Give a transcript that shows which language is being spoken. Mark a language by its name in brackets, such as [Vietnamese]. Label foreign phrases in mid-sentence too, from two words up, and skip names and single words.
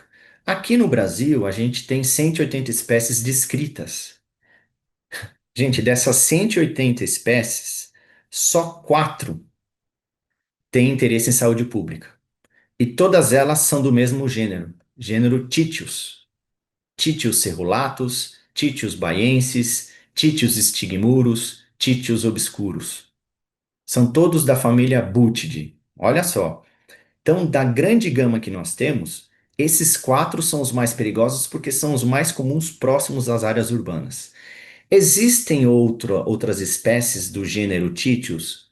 [Portuguese] Aqui no Brasil, a gente tem 180 espécies descritas. Gente, dessas 180 espécies, só 4 têm interesse em saúde pública. E todas elas são do mesmo gênero, gênero Titius. Titius cerulatus, Titius baiensis, Titius stigmurus, Titius obscurus. São todos da família Buthidae. Olha só. Então, da grande gama que nós temos, esses 4 são os mais perigosos porque são os mais comuns próximos às áreas urbanas. Existem outras espécies do gênero Titius?